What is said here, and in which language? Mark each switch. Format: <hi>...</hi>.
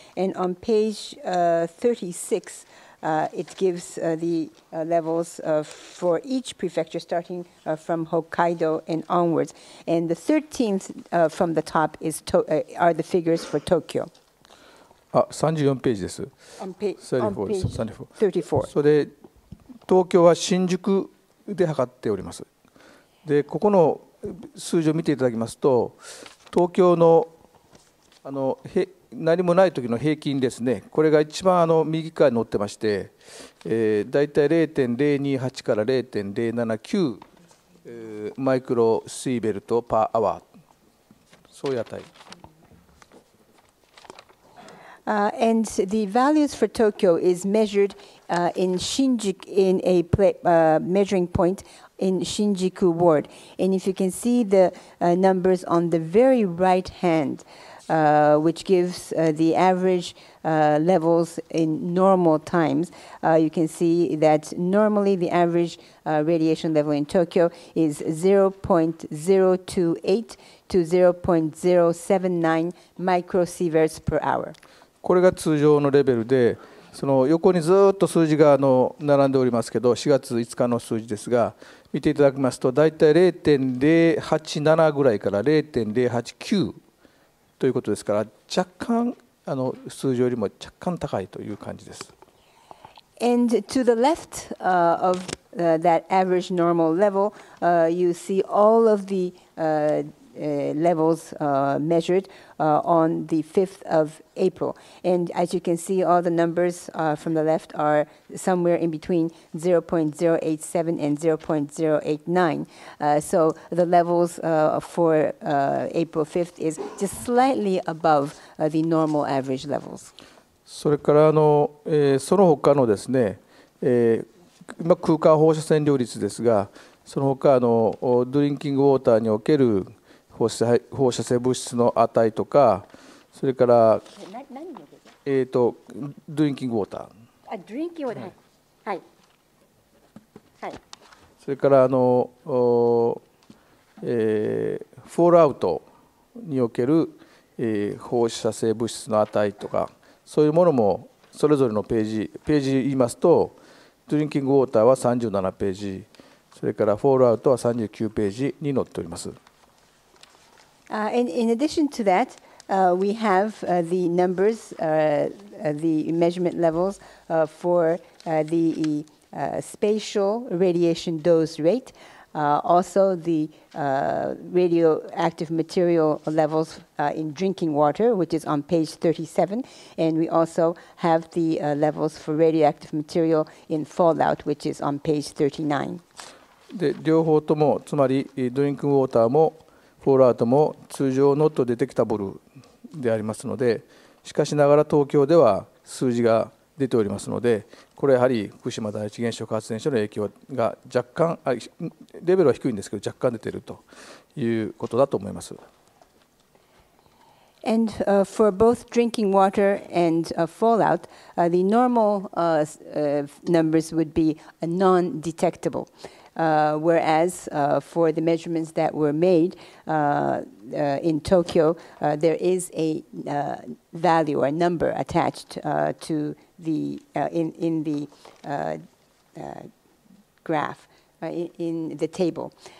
<en>And on page 36, it gives the levels for each prefecture starting from Hokkaido and onwards. And the 13th from the top are the figures for Tokyo.</en> <ja>34ページです。</ja> <en>On page</en> <ja>34。それで東京は新宿で測っております。で、ここの数字を見ていただきますと、東京の何もない時の平均ですね、これが一番右側に載ってまして、だいたい 0.028 から 0.079 マイクロシーベルトパーアワー、そういう値。</ja> <en>And the values for Tokyo is measured in Shinjuku, in a measuring point in Shinjuku ward. And if you can see the numbers on the very right hand, which gives the average levels in normal times, you can see that normally the average radiation level in Tokyo is 0.028 to 0.079 microsieverts per hour.</en> <ja>これが通常のレベルで、その横にずっと数字が並んでおりますけど、4月5日の数字ですが、見ていただきますと、だいたい 0.087 ぐらいから 0.089 ということですから、若干数字よりも若干高いという感じです。</ja> <en>And to the left of that average normal level, you see all of the levels measured on the 5th of April. And as you can see, all the numbers from the left are somewhere in between 0.087 and 0.089. So the levels for April 5th is just slightly above the normal average levels.</en> <ja>それからその他のですね、今空間放射線量率ですが、その他ドリンキングウォーターにおける放射性物質の値とか、それからドリンキングウォーター。ドリンキングウォーター。はい。はい。それからフォールアウトにおける放射性物質の値とか、そういうものもそれぞれのページ言いますと、ドリンキングウォーターは37ページ、それからフォールアウトは39ページに載っております。</ja> <en>And in addition to that, we have the numbers, the measurement levels for the spatial radiation dose rate, also the radioactive material levels in drinking water, which is on page 37, and we also have the levels for radioactive material in fallout, which is on page 39.</en> <ja>で両方とも、つまりドリンクウォーターもフォールアウトも通常</ja> <en>ノットデテクタブル</en> <ja>でありますので、しかしながら東京では数字が出ておりますので、これはやはり福島第一原子力発電所の影響が若干、レベルは低いんですけど、若干出ているということだと思います。</ja> <en>And for both drinking water and fallout, the normal numbers would be non-detectable. Whereas for the measurements that were made in Tokyo, there is a value or number attached to the in the graph, in the table.</en>